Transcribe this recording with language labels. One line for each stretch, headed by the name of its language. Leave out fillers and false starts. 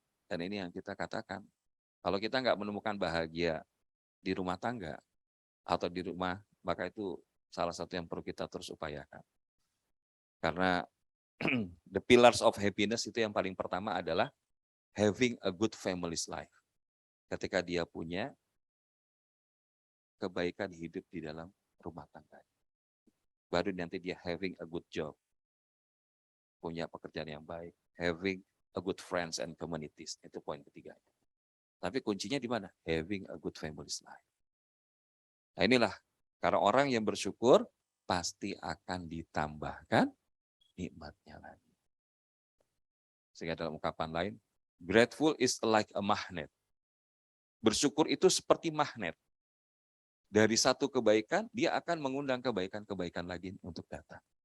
Indonesian: Dan ini yang kita katakan, kalau kita nggak menemukan bahagia di rumah tangga atau di rumah, maka itu salah satu yang perlu kita terus upayakan. Karena
English: the pillars of happiness
Indonesian: itu yang paling pertama adalah
English: having a good family's life.
Indonesian: Ketika dia punya kebaikan hidup di dalam rumah tangga. Baru nanti dia
English: having a good job.
Indonesian: Punya pekerjaan yang baik.
English: Having a good friends and communities.
Indonesian: Itu poin ketiga. Tapi kuncinya di mana?
English: Having a good family's life.
Indonesian: Nah inilah, karena orang yang bersyukur pasti akan ditambahkan nikmatnya lagi. Sehingga dalam ungkapan lain,
English: grateful is like a magnet.
Indonesian: Bersyukur itu seperti magnet. Dari satu kebaikan, dia akan mengundang kebaikan-kebaikan lagi untuk datang.